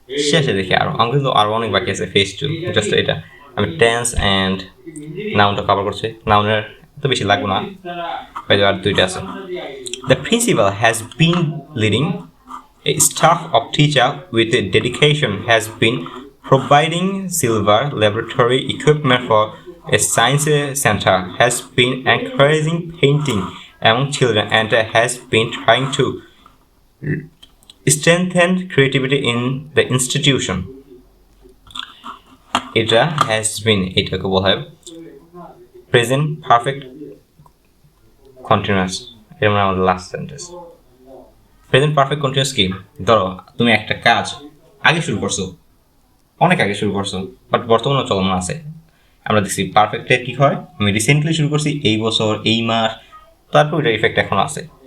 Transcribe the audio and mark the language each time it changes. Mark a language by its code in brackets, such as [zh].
[bn] শেষে দেখি আরো কিন্তু আরো অনেক বাকি আছে, ফেজ টু, জাস্ট এটা আমি টেন্স অ্যান্ড নাউনটা কভার করছি, নাউনের তো বেশি লাগবে না, আর দুইটা আছে। [en] The principal has been leading a staff of teacher with dedication has been providing silver laboratory equipment for a science center, has been encouraging painting among children, and has been trying to strengthen creativity in the institution. [bn] এটা has been, এটাকে বলা হয় present perfect continuous, এটা মানে আমাদের last sentence. Present perfect continuous কি, ধরো তুমি একটা কাজ আগে শুরু করছো, অনেক আগে শুরু করছো, বাট বর্তমানে চলমান আছে, আমরা দেখছি পারফেক্টের কি হয়, আমি রিসেন্টলি শুরু করছি, এই বছর এই মাস, তারপর ওইটার ইফেক্ট এখন আছে।